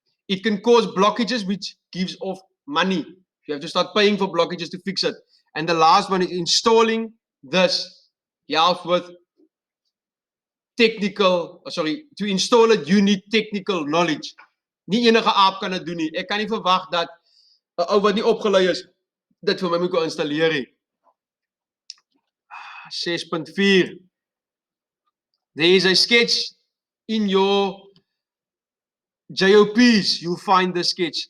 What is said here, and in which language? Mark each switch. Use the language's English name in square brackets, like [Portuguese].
[English] It can cause blockages which gives off money. You have to start paying for blockages to fix it. And the last one is installing this helps with to install it you need technical knowledge. [Afrikaans] Nie enige aap kan dit doen nie. Ek kan nie verwag dat 'n ou wat nie opgelei is dit vir my moet installeer nie. [English] 6.4. There is a sketch in your JOPs, you'll find the sketch.